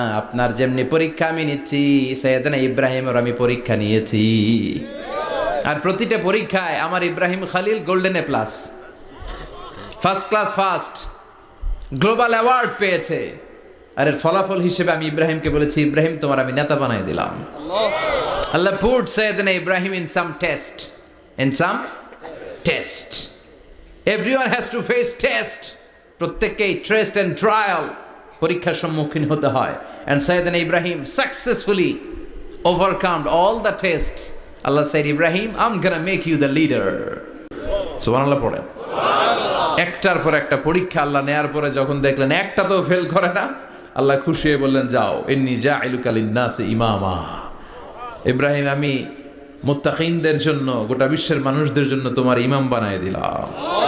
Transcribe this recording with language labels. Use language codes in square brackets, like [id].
[bn] আপনার যেমনি পরীক্ষা আমি নিচ্ছি, সাইয়েদনা ইব্রাহিমের আমি পরীক্ষা নিয়েছি। আর প্রতিটা পরীক্ষায় আমার Ibrahim Khalil golden A plus, first class first, global award পেয়েছে। আর এর ফলাফল হিসেবে আমি ইব্রাহিমকে বলেছি, ইব্রাহিম তোমার আমি নেতা বানাই দিলাম। [en] Allah put Sayyidina Ibrahim in some test. In some test. Everyone has to face test. [bn] প্রত্যেককেই [en] test and trial, [bn] পরীক্ষার সম্মুখীন হতে হয়। [en] And Sayyidina Ibrahim successfully overcome all the tests. Allah said, Ibrahim, I'm gonna make you the leader. [bn] সুবহানাল্লাহ পড়ে। একটার পর একটা পরীক্ষা আল্লাহ নেয়ার পরে যখন দেখলেন একটা তো ফেল করে না, আল্লাহ খুশি হয়ে বললেন, যাও, [ar] ইন্নী জাইলুকা লিন-নাসি ইমামা। [bn] ইব্রাহিম, আমি মুত্তাকিনদের জন্য, গোটা বিশ্বের মানুষদের জন্য তোমার ইমাম বানায় দিলাম।